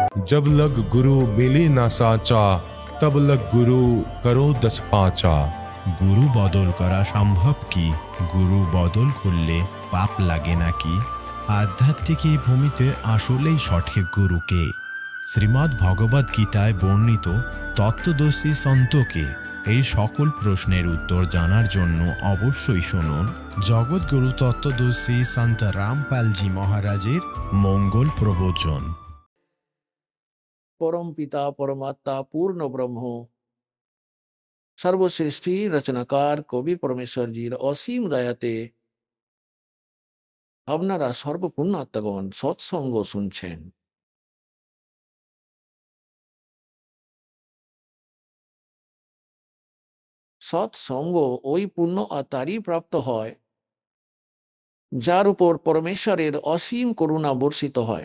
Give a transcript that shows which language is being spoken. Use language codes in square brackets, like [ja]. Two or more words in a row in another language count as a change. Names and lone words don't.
[hi] जब लग गुरु मिले ना साचा, तब लग गुरु करो 10 पाचा। [bn] গুরু বদল করা সম্ভব কি? গুরু বদল করলে পাপ লাগে নাকি? আধ্যাত্মিক এই ভূমিতে আসলেই সঠিক গুরুকে? শ্রীমদ্ ভগবদ গীতায় বর্ণিত তত্ত্বদর্শী সন্তকে? এই সকল প্রশ্নের উত্তর জানার জন্য অবশ্যই শুনুন জগৎগুরু তত্ত্বদর্শী সন্ত রামপালজি মহারাজের মঙ্গল প্রবচন। পরম পিতা পরমাত্মা পূর্ণ ব্রহ্ম সর্বশ্রেষ্ঠী রচনাকার কবি পরমেশ্বরজীর অসীম দয়াতে আপনারা সর্বপূর্ণ আত্মাগণ সৎসঙ্গ শুনছেন। সৎসঙ্গ ওই পূর্ণ আত্মারই প্রাপ্ত হয় যার উপর পরমেশ্বরের অসীম করুণা বর্ষিত হয়।